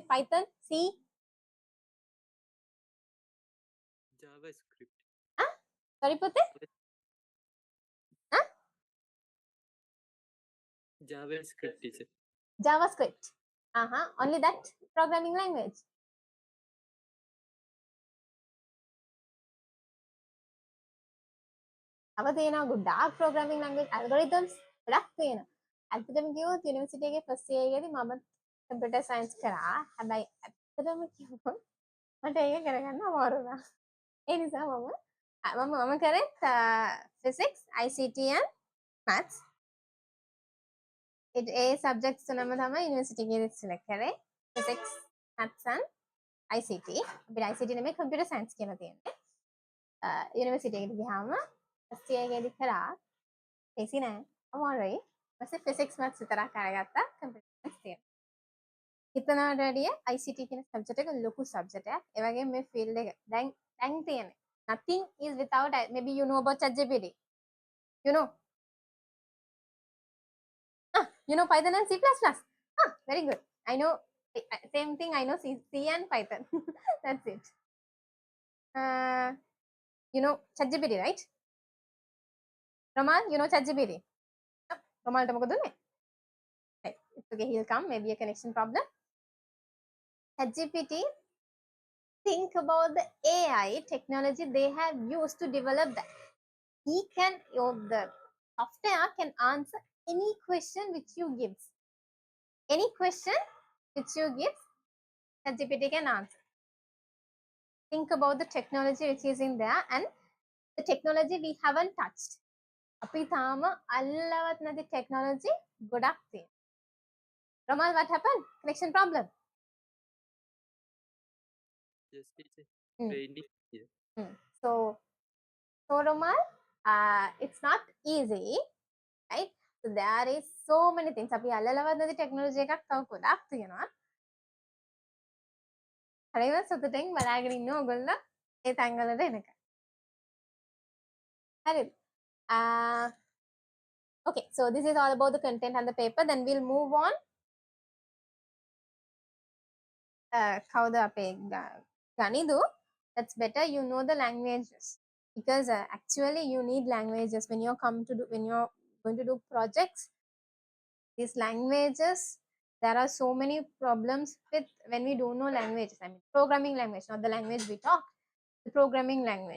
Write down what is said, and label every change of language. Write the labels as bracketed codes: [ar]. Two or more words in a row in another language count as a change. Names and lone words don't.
[en] Python, C? JavaScript. Huh? Sorry, Pute? Huh? JavaScript teacher. JavaScript. Only that programming language. [si] තව තියෙනවා ගොඩාක් [en] programming language algorithms [si] ගොඩක් තියෙනවා. ඇත්තටම කිව්වොත් යුනිවර්සිටි එකේ [en] first year [si] එකේදී මම [en] computer science [si] කරා. හැබැයි ඇත්තටම කිව්වොත් මට ඒක කරගන්න අමාරු වුණා. ඒ නිසා මම කරෙත් [en] physics, ICT and maths. [si] ඒ සබ්ජෙක්ට්ස් තුනම තමයි යුනිවර්සිටි එකේදී සිලෙක්ට් කරේ. [en] physics, maths and ICT. [si] අපිට ICT නෙමෙයි [en] computer science [si] කියලා තියෙන්නේ. යුනිවර්සිටි එකට ගියාම [en] first year [si] එකේදී කරා ලේසි නෑ අමාරුයි. ඊපස්සේ [en] physics maths [si] විතරක් අරගත්තා [en] computer science [si] තියෙනවා. හිතනවට වැඩිය ICT කියන සබ්ජෙක්ට් එක ලොකු සබ්ජෙක්ට් එකක්. ඒ වගේම මේ ෆීල්ඩ් එක දැන් තියෙන්නේ. [en] Nothing is without maybe you know about ChatGPT. You know? You know Python and C++? Very good. I know same thing. I know C and Python. That's it. You know ChatGPT, right? Roman, you know ChatGPT? Roman, [si] මොකද උනේ? [en] It's okay, he'll come. Maybe a connection problem. ChatGPT, think about the AI technology they have used to develop that. The software can answer any question which you give. Any question which you give, ChatGPT can answer. Think about the technology which is in there and the technology we haven't touched. [si] අපි තාම අල්ලවත් නැති technology ගොඩක් තියෙනවා. [en] Ramal, what happened? Connection problem? Yes, teacher. Mm. Training here. So Ramal, it's not easy, right? So there is so many things. [si] අපි අල්ලලවත් නැති technology එකක් තව ගොඩක් තියෙනවා. හරිද? සතුටින් බලාගෙන ඉන්න ඕගොල්ලෝ ඒ තැන්වලට එනකම්. හරිද? [en] Okay, so this is all about the content and the paper. Then we'll move on. [si] කවුද අපේ ගනිදු? [en] That's better you know the languages because actually you need languages when you're going to do projects. These languages, there are so many problems with when we don't know languages. I mean programming language, not the language we talk, the programming language.